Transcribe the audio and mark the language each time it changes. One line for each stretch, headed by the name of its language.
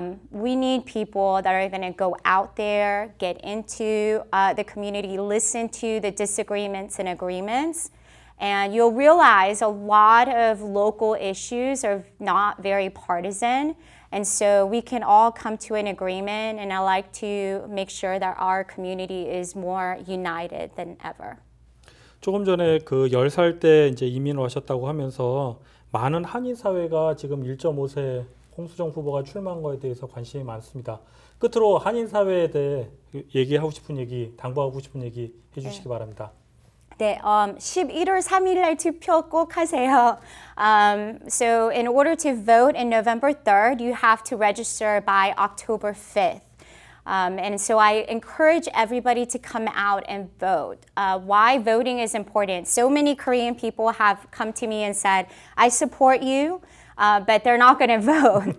English: We need people that are going to go out there, get into the community, listen to the disagreements and agreements, and you'll realize a lot of local issues are not very partisan, and so we can all come to an agreement, and I like to make sure that our community is more united than ever.
Korean: 조금 전에 그 10살 때 이제 이민을 하셨다고 하면서 많은 한인 사회가 지금 1.5세 홍수정 후보가 출마한 거에 대해서 관심이 많습니다. 끝으로 한인 사회에 대해 얘기하고 싶은 얘기, 당부하고 싶은 얘기 해주시기 바랍니다. 네, 11월 3일 날 투표 꼭 하세요.
English: So in order to vote in November 3rd, you have to register by October 5th. And so I encourage everybody to come out and vote. Why voting is important. So many Korean people have come to me and said, I support you, but they're not going to vote.